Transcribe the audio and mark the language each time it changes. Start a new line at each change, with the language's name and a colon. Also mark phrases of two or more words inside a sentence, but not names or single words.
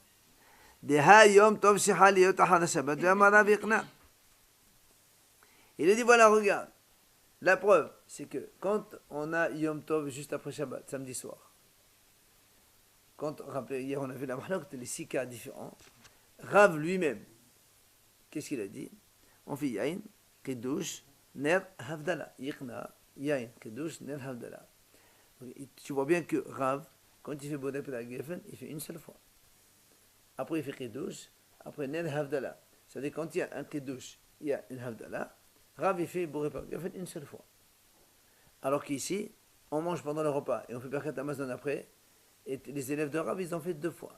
French: Il a dit voilà, regarde. La preuve, c'est que quand on a
Hebrew: יום טוב
French: juste après Shabbat, samedi soir, quand, rappelez, hier on a vu la Mahlok, les 6 cas différents, Rav lui-même, qu'est-ce qu'il a dit? On fait
Hebrew: יין, קידוש, נר, הבדלה, יקנה, יין, קידוש, נר הבדלה.
French: Tu vois bien que Rav, quand il fait
Hebrew: בורא פרי הגפן,
French: il fait une seule fois. Après, il fait Kiddush, après
Hebrew: נר הבדלה.
French: C'est-à-dire, quand il y a un Kiddush, il y a une Havdalah, Rav, il fait
Hebrew: בורא פרי הגפן
French: une seule fois. Alors qu'ici, on mange pendant le repas et on fait
Hebrew: ברכת המזון
French: après, et les élèves de Rav, ils en font 2 fois.